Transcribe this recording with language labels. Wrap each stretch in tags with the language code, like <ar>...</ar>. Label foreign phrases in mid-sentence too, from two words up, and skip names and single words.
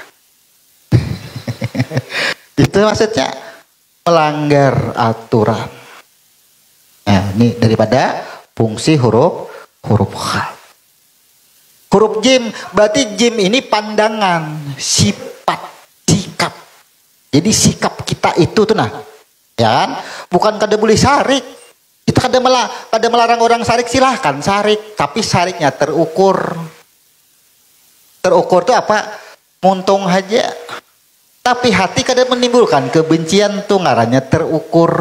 <id>Itu maksudnya melanggar aturan. Nah, ini daripada fungsi huruf H. Huruf jim, berarti jim ini pandangan, sifat, sikap. Jadi sikap kita itu tuh nah, ya kan?</id> <bjn>Bukan kada boleh sarik. Kita kada melarang orang sarik, silahkan sarik, tapi sariknya terukur. Terukur tuh apa? Muntung aja. Tapi hati kada menimbulkan kebencian tuh ngarannya terukur.</bjn>